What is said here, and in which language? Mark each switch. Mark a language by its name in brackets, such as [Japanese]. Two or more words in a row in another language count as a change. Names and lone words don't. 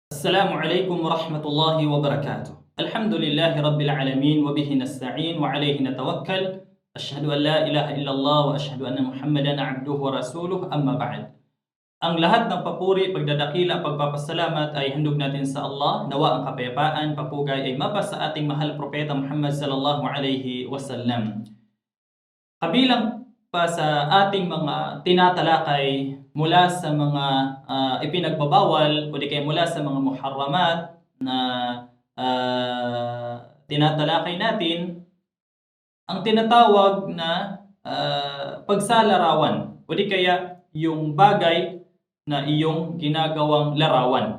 [Arabic] السلام عليكم ورحمة الله وبركاته. الحمد لله رب العالمين وبه نستعين وعليه نتوكل. أشهد أن لا إله إلا الله وأشهد أن محمدا عبده ورسوله، أما بعد. [Filipino] Ang lahat ng papuri, pagdadakila, pagpapasalamat ay handog natin sa Allah. Nawa ang kapayapaan, papugay ay mapa sa ating mahal propeta Muhammad [Arabic] صلى الله عليه وسلم. [Filipino] Kabilang pa sa ating mga tinatalakay mula sa mga ipinagbabawal o di kaya mula sa mga muharramat na tinatalakay natin, ang tinatawag na pagsalarawan o di kaya yung bagay na iyong ginagawang larawan.